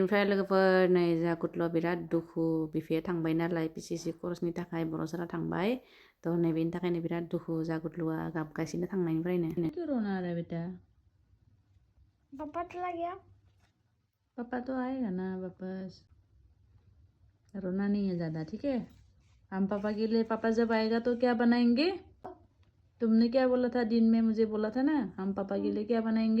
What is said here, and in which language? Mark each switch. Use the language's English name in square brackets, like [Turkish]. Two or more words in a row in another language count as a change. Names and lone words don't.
[Bodo] ओमफ्राय लोगोफोर नै जोंहा गुदलुआ बिराद दुखु बिफाया थांबाय नालाय पिसिसि कर्सनि थाखाय बर'सारा थांबाय थ' नै बेनि थाखायनो बिराद दुखु जा गुदलुआ गाबगासिनो थांनायनिफ्रायनो [Hindi] क्यों रोना आ रहा है बेटा पापा चला गया पापा तो आएगा ना वापस रोना नहीं है ज़्यादा ठीक है हम पापा के लिए पापा जब आएगा तो क्या बनाएंगे तुमने क्या बोला था दिन में मुझे बोला था ना हम पापा के लिए क्या बनाएंगे